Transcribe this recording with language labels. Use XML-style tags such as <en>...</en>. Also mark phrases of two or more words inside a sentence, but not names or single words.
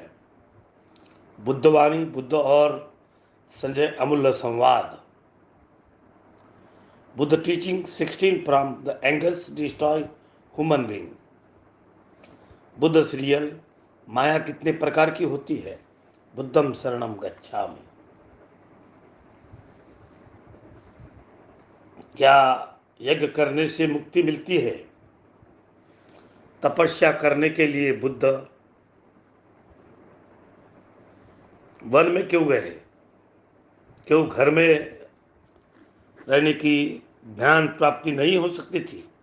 <hi>बुद्धवाणी, बुद्ध और संजय अमूल्य संवाद।</hi> <en>Buddha teaching 16 from the angers destroy human being.</en> <hi>बुद्ध सीरियल। माया कितने प्रकार की होती है?</hi> <pi>बुद्धम शरणम गच्छामि।</pi> <hi>क्या यज्ञ करने से मुक्ति मिलती है? तपस्या करने के लिए बुद्ध वन में क्यों गए? क्यों घर में रहने की ध्यान प्राप्ति नहीं हो सकती थी?</hi>